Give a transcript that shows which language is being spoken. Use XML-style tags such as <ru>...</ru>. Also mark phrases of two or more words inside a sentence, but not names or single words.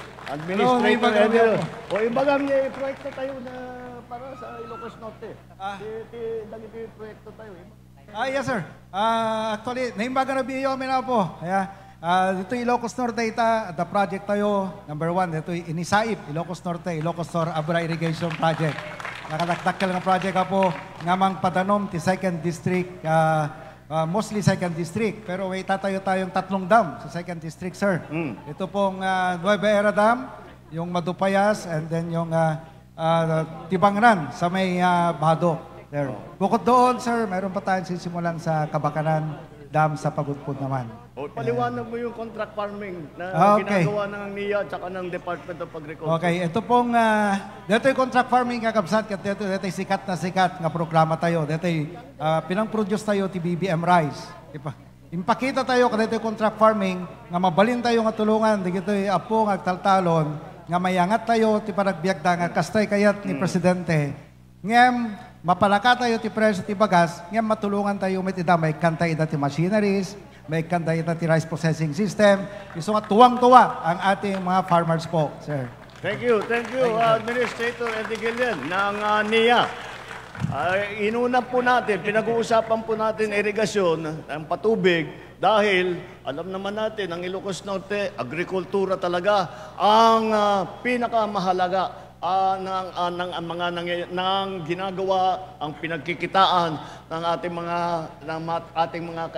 <tl>Administrator Eddie. O ibaga may proyekto tayo na para sa Ilocos Norte.</tl> <ilo>Dagiti proyekto tayo.</ilo> <en>Yes, sir.</en> <ilo>Actually, naimbaga na biyo kami na po. Dito Ilocos Norte</ilo> <en>the project</en> <ilo>tayo, number 1, dito Inisaip, Ilocos Norte, Ilocos Norte Abra Irrigation Project. Nakadakdakkel nga project po, ngamang padanom ti 2nd District, mostly 2nd District.</ilo> <tl>Pero may tatayo tayong 3 dam sa 2nd District, sir. Ito pong Nueva Era Dam, yung Madupayas, and then yung Tibangran sa may Bado.</tl> <en>There.</en> <tl>Bukod doon, sir, mayroon pa tayong sisimulan sa Kabakanan Dam sa Pagudpud naman. Paliwanag mo yung</tl> <en>contract farming</en> <tl>na ginagawa ng NIA at saka ng Department of Agriculture.</tl> <ilo>Okay, ito pong, dito yung</ilo> <en>contract farming</en> <ilo>kakabsat, dito yung sikat na sikat nga programa tayo. Dito yung pinang-produce tayo ti BBM Rice. Impakita tayo dito yung</ilo> <en>contract farming,</en> <ilo>nga mabalin tayo nga tulungan, dito yung apo nga taltalon, nga mayangat tayo ti panagbiagda nga kastay kayat ni Presidente. Ngem, mapalaka tayo ti presyo ti bagas, ngem matulungan tayo may kantay ida ti machineries, may kantay ida ti</ilo> <en>rice processing system.</en> <tl>Iso nga tuwang-tuwa ang ating mga farmers po, sir.</tl> <en>Thank you, Administrator Eddie Guillen ng NIA.</en> <tl>Inuna po natin, pinag-uusapan po natin irigasyon, ang patubig, dahil alam naman natin, ang Ilocos Norte, agrikultura talaga ang pinakamahalaga ng ginagawa, ang pinagkikitaan ng ating mga kailian.</tl>